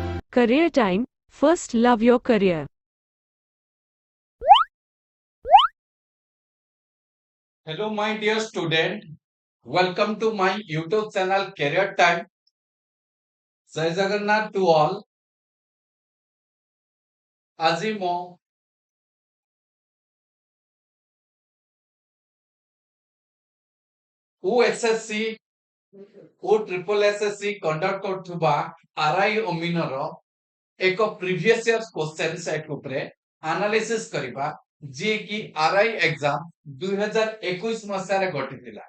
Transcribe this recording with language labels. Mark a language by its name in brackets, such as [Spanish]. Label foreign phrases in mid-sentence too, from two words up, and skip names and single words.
[English] Career time. First, love your career. Hello, my dear student. Welcome to my YouTube channel Career Time. Jai Jagannath to all. [Odia] ଆଜି ମୁଁ OSSC ଓ ଟ୍ରିପଲ SSC କଣ୍ଡକ୍ଟ କରୁଥିବା RI ଅମିନର ଏକ [English] previous year question set [Odia] ଉପରେ ଆନାଲିସିସ୍ କରିବା ଯିଏ କି RI ଏକ୍ସାମ 2021 ମସିହାରେ ଘଟିଥିଲା।